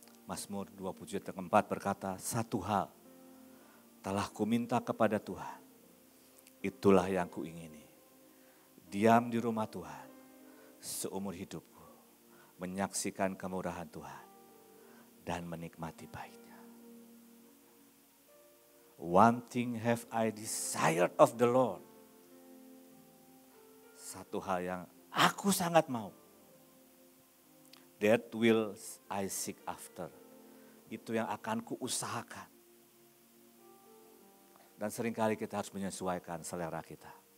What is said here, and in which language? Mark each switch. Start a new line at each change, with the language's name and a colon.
Indonesian: Mazmur 27 ayat keempat berkata, satu hal telah kuminta kepada Tuhan, itulah yang kuingini. Diam di rumah Tuhan seumur hidupku, menyaksikan kemurahan Tuhan dan menikmati baiknya.
English: One thing have I desired of the Lord.
Indonesian: Satu hal yang aku sangat mau.
English: That will I seek after.
Indonesian: Itu yang akan kuusahakan. Dan seringkali kita harus menyesuaikan selera kita.